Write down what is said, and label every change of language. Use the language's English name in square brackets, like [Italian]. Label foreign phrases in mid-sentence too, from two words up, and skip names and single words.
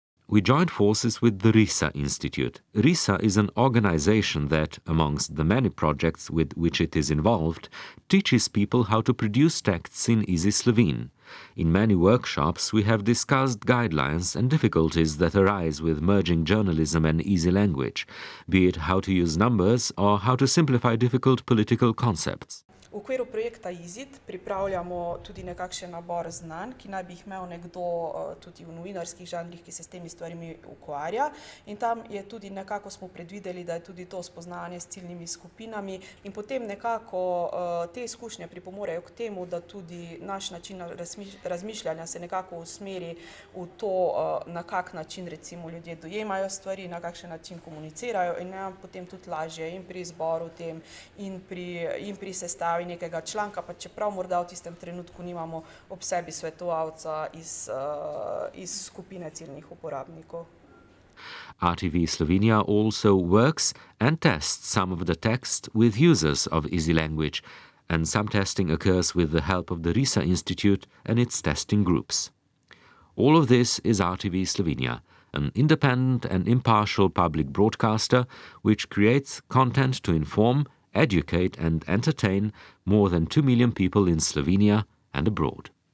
[English] we joined forces with the RISA Institute. RISA is an organization that, amongst the many projects with which it is involved, teaches people how to produce texts in easy Slovene. In many workshops, we have discussed guidelines and difficulties that arise with merging journalism and easy language, be it how to use numbers or how to simplify difficult political concepts. [Slovenian] V okviru projekta IZIT pripravljamo tudi nekakšen nabor znanj, ki naj bi jih imel nekdo tudi v novinarskih žanrih, ki se s temi stvarmi ukvarja. In tam je tudi nekako smo predvideli, da je tudi to spoznanje s ciljnimi skupinami in potem nekako te izkušnje pripomorejo k temu, da tudi naš način razmišljanja se nekako usmeri v to, na kak način recimo ljudje dojemajo stvari, na kakšen način komunicirajo in nam potem tudi lažje in pri izboru tem in pri sestavi nekega članka, pa čeprav morda v tistem trenutku nimamo ob sebi svetovalca iz skupine ciljnih uporabnikov. [English] RTV Slovenija also works and tests some of the text with users of easy language, and some testing occurs with the help of the RISA Institute and its testing groups. All of this is RTV Slovenija, an independent and impartial public broadcaster which creates content to inform, educate and entertain more than 2 million people in Slovenia and abroad.